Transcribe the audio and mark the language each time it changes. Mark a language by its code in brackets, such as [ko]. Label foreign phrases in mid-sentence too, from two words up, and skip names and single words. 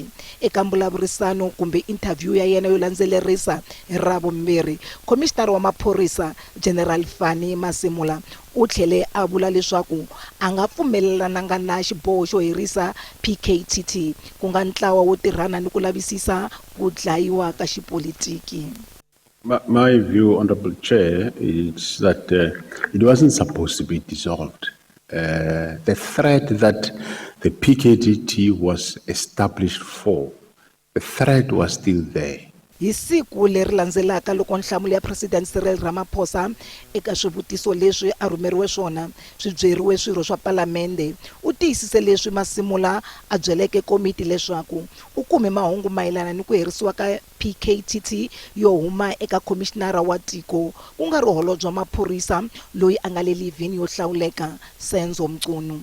[ts] Eka mbulavurisano kumbe interview ya yena yo landzelerisa hi Ravumbirhi, Commissioner wa maphorisa General Fani Masimula u tlhele a vula leswaku a nga pfumelelananga na xiboho xo herisa PKTT ku nga ntlawa wo tirhana ni ku lavisisa ku dlayiwa ka xipolitiki. [en] My view, Honorable Chair, is that it wasn't supposed to be dissolved. The threat that the PKTT was established for, the threat was still there. [ts] Hi siku leri landzelaka loko nhlamulo ya President Cyril Ramaphosa eka swivutiso leswi a rhumeriwe swona swi byeriwe swirho swa Palamende, u tiyisise leswi Masimula a byeleke komiti leswaku u kume mahungu mayelana ni ku herisiwa ka PKTT yo huma eka komishinara wa tiko ku nga ri holobye wa maphorisa loyi a nga le livini yo hlawuleka Senzo Mchunu.